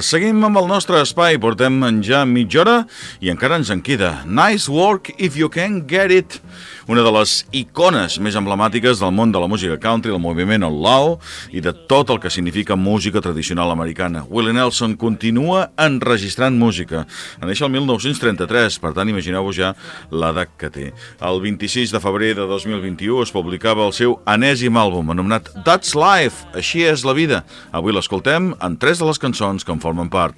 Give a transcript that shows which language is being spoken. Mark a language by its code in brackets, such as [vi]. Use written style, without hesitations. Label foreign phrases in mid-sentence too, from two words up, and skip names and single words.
[ca] Seguim amb el nostre espai, portem ja mitja hora i encara ens en queda. [en] Nice work if you can get it. [ca] Una de les icones més emblemàtiques del món de la música country, del moviment outlaw i de tot el que significa música tradicional americana. Willie Nelson continua enregistrant música. En això el 1933, per tant, imagineu-vos ja l'edat que té. El 26 de febrer de 2021 es publicava el seu enèsim àlbum anomenat That's Life, així és la vida. Avui l'escoltem en 3 de les cançons que en formen part.